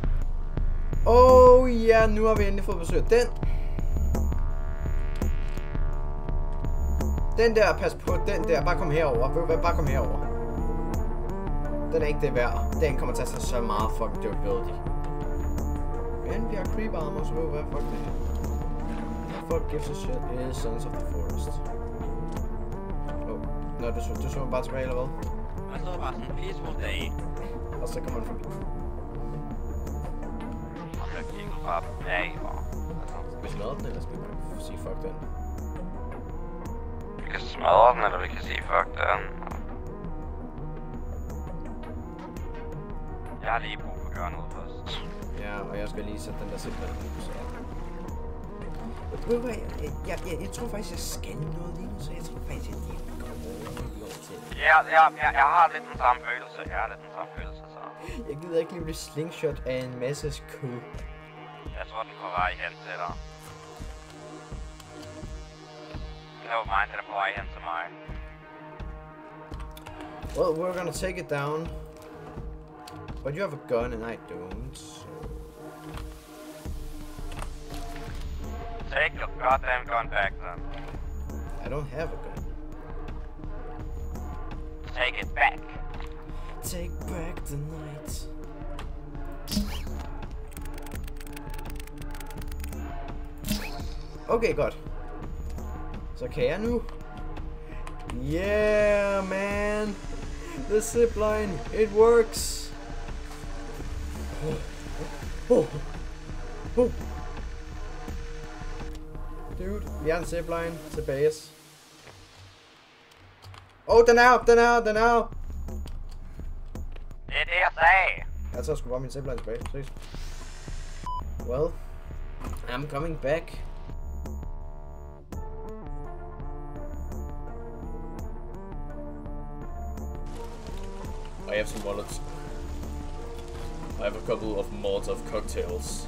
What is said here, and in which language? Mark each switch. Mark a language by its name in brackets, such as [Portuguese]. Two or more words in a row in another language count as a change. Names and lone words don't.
[Danish] Oh ja, nu har vi endelig fået besøg. Den der, pas på, den der, bare kom herover. Bare kom herover. Den er ikke det værd. Den kommer til at tage så meget [English] fucking durability. [Danish] Men vi har [English] creep armor, [Danish] så hvad fuck det her. [English] Fuck gives a shit, it is Sons of the Forest. [Danish] Nå, du så bare tilbage, eller hvad? Jeg stod bare sådan en [English] peaceful day. [Danish] Og så kommer han forbi. Og så kigger du bare bag, og... Skal vi smadre den, eller skal vi bare sige fuck den? Vi kan smadre den, eller vi kan sige fuck den. Jeg har lige brug for at gøre noget først. Ja, og jeg skal lige sætte den der simpelthen ud, så... Jeg tror faktisk, jeg skal noget lige nu, så jeg tror faktisk, jeg lige går over til det. Ja, jeg har lidt den samme følelse. Så. Jeg gider ikke lige blive slingshot af en masse kød. Jeg tror, den er på vej hen til dig. [English] Never mind, [Danish] den er på vej hen til mig. [English] Well, we're gonna take it down. But you have a gun and I don't, so... Take your goddamn gun back then. I don't have a gun. Take it back. Take back the night. [Danish] Okay, godt. Så kan jeg nu. [English] Yeah, man. The zipline, it works. Dude, [Danish] vi har en zipline til base. Den er op. Det er det, jeg sagde. Jeg tager sgu bare min zipline tilbage. Ses. [English] Well, I'm coming back. I have some wallets. I have a couple of Molotov cocktails.